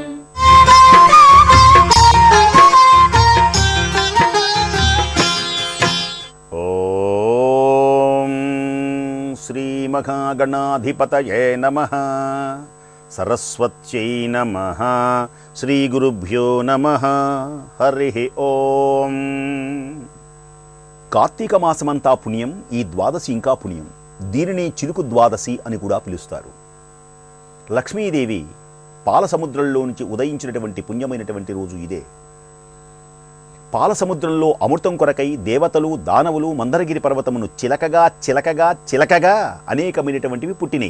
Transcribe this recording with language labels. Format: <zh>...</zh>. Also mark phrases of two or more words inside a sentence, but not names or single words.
<sa>महागणाधिपतये नमः सरस्वत्यै नमः श्रीगुरुभ्यो नमः हरिः ओम</sa> <te>కార్తీక మాసమంతా పుణ్యం, ఈ ద్వాదశి ఇంకా పుణ్యం. దీనిని చిలుకు ద్వాదశి అని కూడా పిలుస్తారు. లక్ష్మీదేవి పాల సముద్రంలో నుంచి ఉదయించినటువంటి పుణ్యమైనటువంటి రోజు ఇదే. పాల సముద్రంలో అమృతం కొరకై దేవతలు దానవులు మందరగిరి పర్వతమును చిలకగా చిలకగా చిలకగా అనేకమైనటువంటివి పుట్టినాయి.</te>